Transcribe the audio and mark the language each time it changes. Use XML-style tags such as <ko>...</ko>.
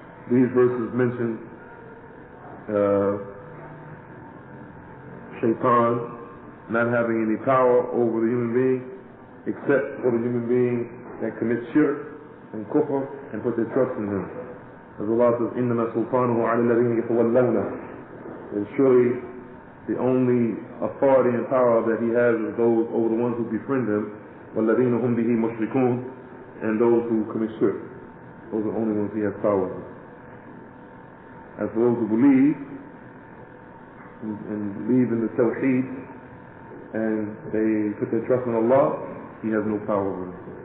<en>These verses mention shaitan not having any power over the human being, except for the human being that commits shirk and kufr and put their trust in him. As Allah says,</en> <ar>إِنَّمَا سُلْطَانُهُ عَلَى الَّذِينَ يَتَوَلَّوْنَهُ.</ar> <en>And surely the only authority and power that he has is those over the ones who befriend him,</en> <ar>وَالَّذِينَ هُمْ بِهِ مُشْرِكُونَ,</ar> <en>and those who commit shirk. Those are the only ones he has power over. As for those who believe and believe in the Tawheed and they put their trust in Allah, he has no power over them.</en>